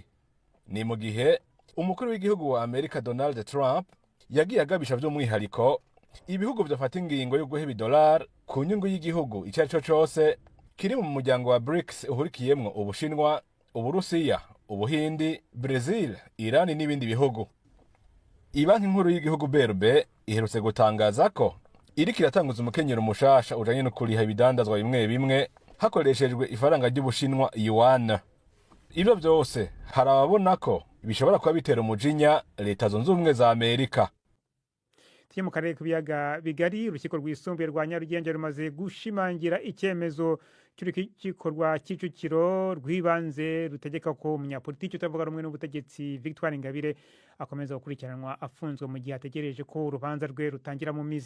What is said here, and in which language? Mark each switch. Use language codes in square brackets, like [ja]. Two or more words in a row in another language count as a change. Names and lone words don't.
[rn] Ni mu gihe umukuru w'igihugu wa Amerika Donald Trump yagiye agabisha by'umwihariko ibihugu byafata ingingo yo guheba idolari ku nyungu y'igihugu icyo ari cyo cyose kiri mu muryango wa BRICS uhurikiyemwo Ubushinwa, Uburusiya, Ubuhindi, Brazil, Iran n'ibindi bihugu. Ibanki nkuru y'igihugu BRB iherutse gutangaza ko iriko iratanguza umukenyero mushasha ujanye no kuriha ibidandazwa bimwe bimwe hakoreshejwe ifaranga ry'Ubushinwa yuan. [rw] Ibyo byose hari ababona ko bishobora kuba bitera umujinya leta zunze ubumwe za Amerika. Tiye mu karere k'ibiyaga bigari urukiko rwisumbuye rwa Nyarugenge rumaze gushimangira icyemezo cy'urukiko rwa Kicukiro rw'ibanze rutegeka ko umunyapolitiki utavuga rumwe n'ubutegetsi Victoire Ingabire akomeza gukurikiranwa afunzwe mu gihe ategereje ko urubanza rwe rutangira mu mizi.